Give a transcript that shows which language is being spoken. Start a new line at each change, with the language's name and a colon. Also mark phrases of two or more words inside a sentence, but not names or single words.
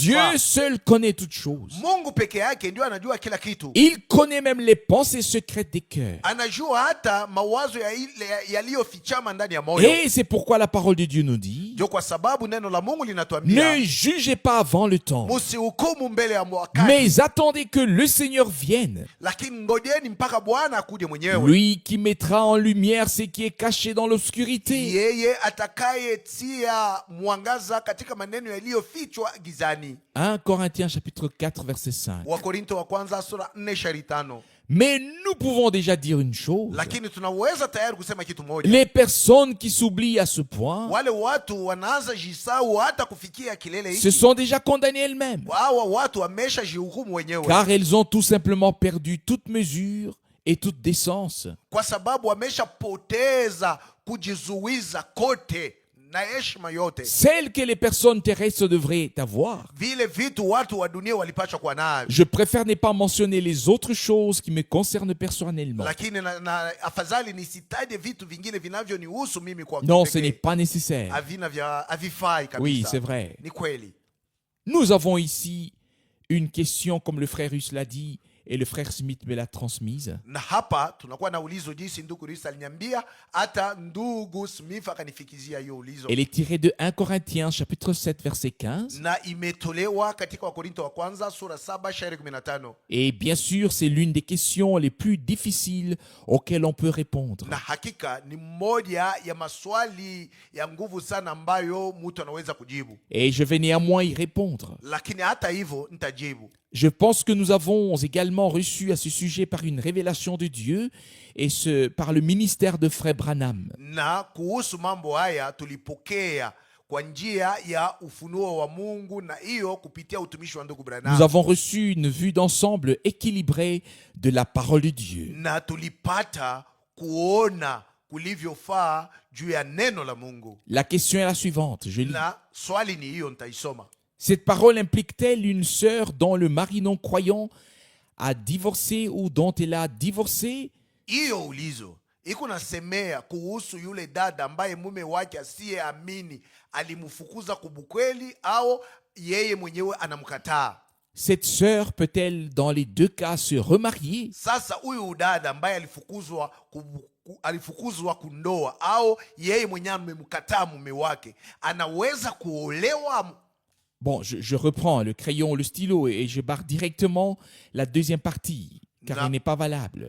French: Dieu seul connaît toutes choses.
Swahili: Mungu peke yake ndio anajua kila kitu.
French: Il connaît même les pensées secrètes des cœurs.
Swahili: Anajua hata mawazo yaliyofichama ndani ya moyo.
French: Et c'est pourquoi la parole de Dieu nous dit,
Swahili: Ndio kwa sababu neno la Mungu linatuambia,
French: ne jugez pas avant le temps,
Swahili: msihukumu mbele ya wakati,
French: mais attendez que le Seigneur vienne,
Swahili: lakini ngojeni mpaka Bwana akuje mwenyewe,
French: lui qui mettra en lumière ce qui est caché dans l'obscurité.
Swahili: yeye atakayetia mwangaza katika maneno yaliyofichwa gizani.
French: 1 Corinthiens chapitre 4 verset 5.
Swahili: Wakorinto wa kwanza sura 4:5.
French: Mais nous pouvons déjà dire une chose.
Swahili: Lakini tunaweza tayari kusema kitu moja.
French: Les personnes qui s'oublient à ce point,
Swahili: Wale watu wanaanza jisau hata kufikia kilele
French: se
Swahili: hiki,
French: sont déjà condamnées elles-mêmes,
Swahili: hawa watu wamesha jihukumu wenyewe,
French: car elles ont tout simplement perdu toute mesure et toute décence.
Swahili: kwa sababu wameshapoteza kujizuiza kote na heshima yote,
French: celle que les personnes terrestres devraient avoir.
Swahili: vile vitu watu wa dunia walipaswa kuwa navyo.
French: Je préfère ne pas mentionner les autres choses qui me concernent personnellement.
Swahili: Lakini na afadhali nisitaje vitu vingine vinavyonihusu mimi kwa
French: Non, ce
Swahili: kipekee.
French: n'est pas nécessaire.
Swahili: Havifai kabisa.
French: Oui, c'est vrai.
Swahili: Ni kweli.
French: Nous avons ici une question, comme le frère Russe l'a dit, et le frère Smith me l'a transmise.
Swahili: Na hapa tunakuwa na ulizo jinsi ndugu Risa aliniambia, hata ndugu Smith akanifikizia hiyo ulizo.
French: Elle est tirée de 1 Corinthiens chapitre 7 verset 15.
Swahili: Na imetolewa katika Wakorinto wa kwanza sura 7 shairi 15.
French: Et bien sûr, c'est l'une des questions les plus difficiles auxquelles on peut répondre.
Swahili: Na hakika ni moja ya maswali ya nguvu sana ambayo mtu anaweza kujibu.
French: Et je vais néanmoins y répondre.
Swahili: Lakini hata hivyo nitajibu.
French: Je pense que nous avons également reçu à ce sujet par une révélation de Dieu et par le ministère de Frère Branham.
Swahili: Na kuhusu mambo haya tulipokea kwa njia ya ufunuo wa Mungu, na hiyo kupitia utumishi wa ndugu Branham.
French: Nous avons reçu une vue d'ensemble équilibrée de la parole de Dieu.
Swahili: Na tulipata kuona kulivyofaa juu ya neno la Mungu.
French: La question est la suivante, je lis.
Swahili: Na swali ni hiyo, nitaisoma.
French: Cette parole implique-t-elle une sœur dont le mari non-croyant a divorcé ou dont elle a divorcé?
Swahili: Hiyo ulizo iko nasemea kuhusu yule dada ambaye mume wake asiyeamini alimfukuza kubukweli au yeye mwenyewe anamkataa.
French: Cette sœur peut-elle dans les deux cas se remarier?
Swahili: Sasa huyu dada ambaye alifukuzwa kundoa au yeye mwenyewe amemkataa mume wake, anaweza kuolewa?
French: Bon, je reprends le crayon, le stylo et je barre directement la deuxième partie, car elle n'est pas valable.